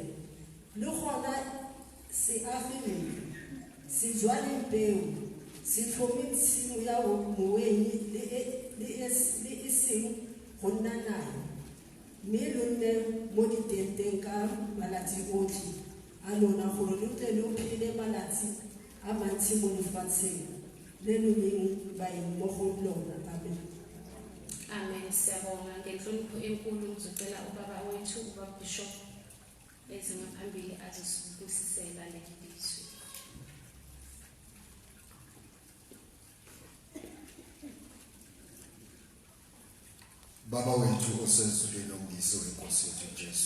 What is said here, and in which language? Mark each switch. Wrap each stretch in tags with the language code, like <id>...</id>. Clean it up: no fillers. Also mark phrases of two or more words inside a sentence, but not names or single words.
<tn>Le gona se afileng se jwale peo se tlhome tshimo ya mowenyi le e seng go nna nae mme lo nne mo ditenteng ka malatsi otlhe a lona gore lo tle lo phele malatsi a mantsi mo lefatsheng le lo leng baeng mo go lona. Amen. Amen.</tn> <zu>Siyabonga ngenhlonipho enkulu ngizocela ubaba wethu ubaba Bishop eze ngaphambili azosibusisela leli lizwi. Baba wethu osezulwini omngisi wenkosi yethu Jesu.</zu>